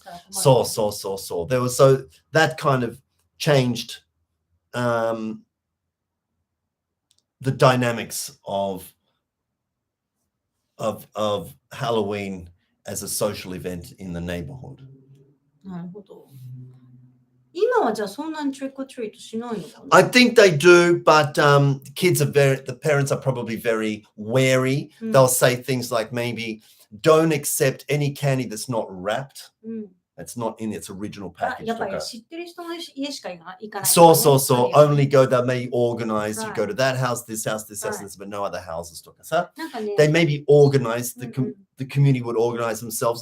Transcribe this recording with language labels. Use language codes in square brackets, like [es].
[en] So there was, so that kind of changed the dynamics of Halloween as a social event in the neighborhood. [ja] なるほど。今はじゃあそんなに trick or treat しないのかな? [en] I think they do, but the parents are probably very wary. They'll say things like maybe don't accept any candy that's not wrapped. It's not in its original package. [ja] やっぱり知ってる人の家しか行かない。 [en] So only go, they may organize, you go to that house, this house, this house, this, but no other houses. They may be organized, the community would organize themselves.